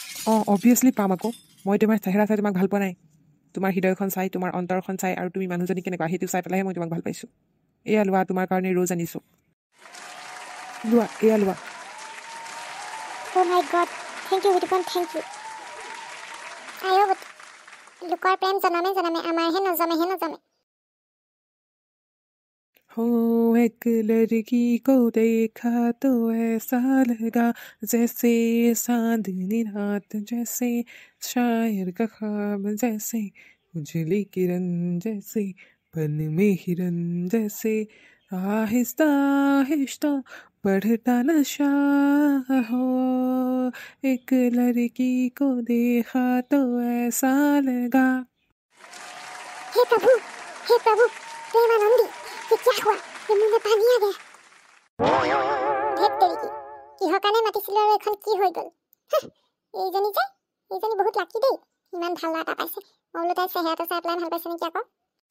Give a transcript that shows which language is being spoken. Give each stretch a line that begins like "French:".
Assamese: অঁ অবভিয়াছলি পাম আকৌ মই তোমাৰ চেহেৰা চাই তোমাক ভাল পোৱা নাই তোমাৰ হৃদয়খন চাই তোমাৰ অন্তৰখন চাই আৰু তুমি মানুহজনী কেনেকুৱা সেইটো চাই পেলাইহে মই তোমাক ভাল পাইছোঁ এয়া লোৱা তোমাৰ কাৰণে ৰ'জ আনিছোঁ লোৱা এয়া লোৱা
English: oh' my God thank you Bitupan thank you
Assamese: আয়ো লোকৰ প্ৰেম জনমে জনমে আমাৰহে নজমে
Hindi: हो एक लड़की को देखा तो ऐसा लगा जैसे चांदनी रात जैसे शायर का ख्वाब जैसे उजली किरण जैसे पन में हिरन जैसे आहिस्ता आहिस्ता बढ़ता नशा हो एक लड़की को देखा तो ऐसा लगा हे प्रभु प्रेमानंदी ये क्या हुआ ये मुंह में पानी आ गया
Assamese: ধেত তেৰিকি কিহৰ কাৰণে মাতিছিলোঁ আৰু এখন কি হৈ গ'ল এইজনী বহুত লাকি দেই ইমান ভাল ল'ৰা এটা পাইছে মই বোলো তাই চেহেৰাটো চাই পেলাই ভাল পাইছে নেকি আকৌ